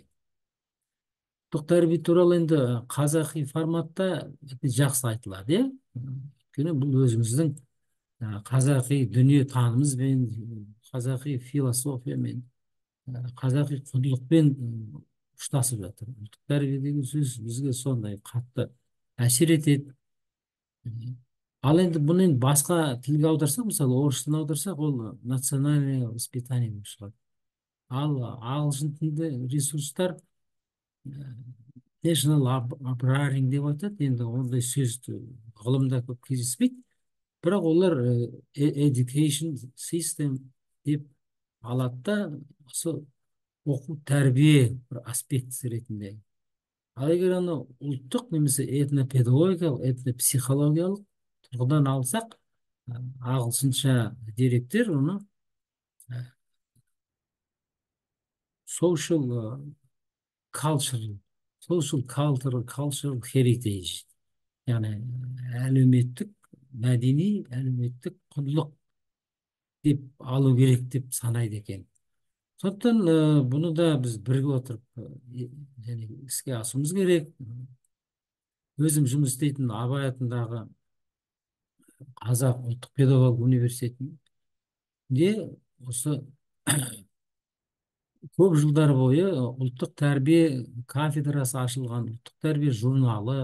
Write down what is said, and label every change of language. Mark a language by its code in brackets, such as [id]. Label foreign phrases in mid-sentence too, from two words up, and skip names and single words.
[kk] Ұлттық тәрбие туралы енді қазақи форматта жақсы айтылады, өйткені бұл өзіміздің қазақи дүние танымызбен, қазақи философиямен, қазақи құндылықпен ұштасып жатыр. Ұлттық тәрбие деген сөз бізге сондай қатты әсер етеді. Ал енді бұны енді басқа тілге аударсақ, мысалы орыс тіліне аударсақ, ол [ru] национальное воспитание [kk] болып шығады. Ал ағылшын тілді ресурстар [en] national upbringing [kk] деп айтады. Енді ондай сөз ғылымда көп кездеспейді, бірақ олар [en] education system [kk] деп алады да, осы оқу тәрбие бір аспектісі ретінде. Ал егер аны ұлттық немесе этнопедагогикалық, этнопсихологиялық тұрғыдан алсақ, ағылшынша деректер оны [en] social cultural heritage, [kk] яғни әлеуметтік, мәдени, әлеуметтік құндылық деп алу керек деп санайды екен. Сондықтан бұны да біз бірге отырып және іске асуымыз керек. Өзім жұмыс істейтін Абай атындағы Қазақ ұлттық педагог университетінде осы көп жылдар бойы ұлттық тәрбие кафедрасы ашылған, ұлттық тәрбие журналы.